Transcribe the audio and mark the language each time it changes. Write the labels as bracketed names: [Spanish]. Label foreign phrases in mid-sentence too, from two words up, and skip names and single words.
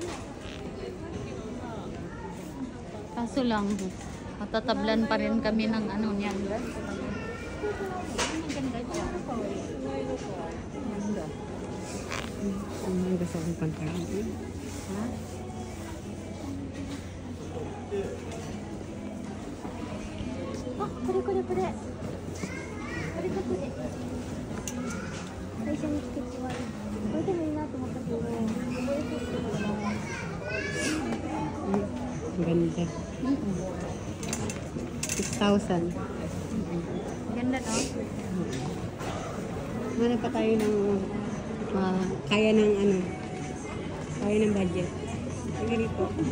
[Filipino] Kaso lang, matatablan pa rin kami ng ano niyan guys. Ang ganda siya. Ganda. Ang gusto kong pantalon. Ha? [Japanese] あ、これこれこれ。これとこれ。最初に着て終わり。これでもいいなと思ったけど、これでちょっとな。 [Filipino] Ang ganda. 6,000. Ganda no? Ano pa tayo ng kaya ng ano? Kaya ng budget. Ang ganito.